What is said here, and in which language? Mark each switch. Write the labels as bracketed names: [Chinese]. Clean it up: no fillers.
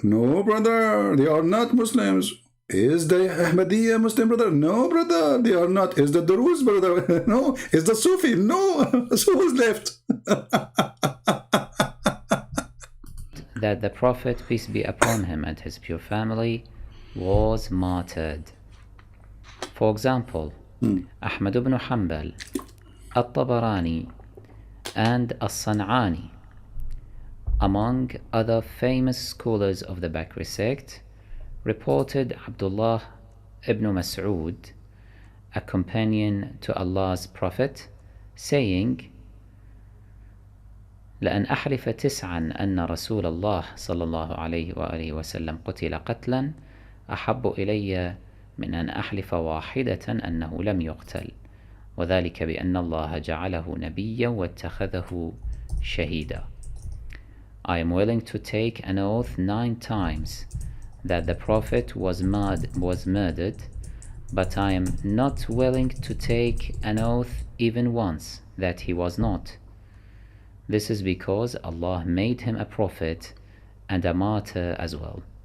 [English] No, brother. They are not Muslims. Is the Ahmadiyya Muslim, brother? No, brother. They are not. Is the Duruz, brother? No. Is the Sufi? No. So who's left? That the Prophet, peace be upon him, and his pure family was martyred. For example, Ahmad ibn Hanbal, At-Tabarani, and As-San'ani, among other famous scholars of the Bakri sect, reported Abdullah ibn Mas'ud, a companion to Allah's Prophet, saying, [Arabic] لأن أحلف تسعا أن رسول الله صلى الله عليه وآله وسلم قتل قتلا أحب إلي من أن أحلف واحدة أنه لم يقتل وذلك بأن الله جعله نبيا واتخذه شهيدا. [English] I am willing to take an oath 9 times that the Prophet was murdered, but I am not willing to take an oath even once that he was not. This is because Allah made him a prophet and a martyr as well.